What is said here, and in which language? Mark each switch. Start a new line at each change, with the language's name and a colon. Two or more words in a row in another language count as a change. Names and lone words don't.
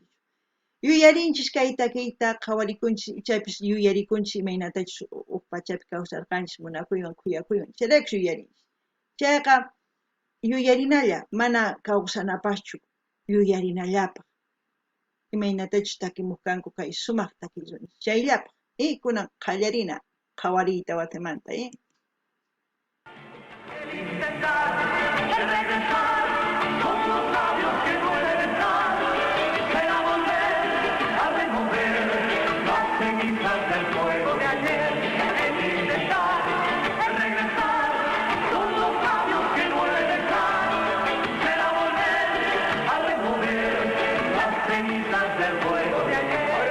Quechua: Yuyarinchis kay takiyta qhawarikunchis ichapish yuyarikunchis imaynatachus pachapi kawsarqanchis munakuywan khuyakuywan chayraykush yuyarinchis. Chayqa yuyarinalla mana kawsanapaqchu yuyarinallapaq. Imaynatachus takimuq kanku kay sumaq takiy runas chayllapaq kunan qallarina qhawariyta Guatemanta
Spanish: Intentar regresar con los labios que duelen estar, será volver a remover las cenizas del fuego de ayer. El intentar regresar con los labios que duelen estar, será volver a remover las cenizas del fuego de ayer.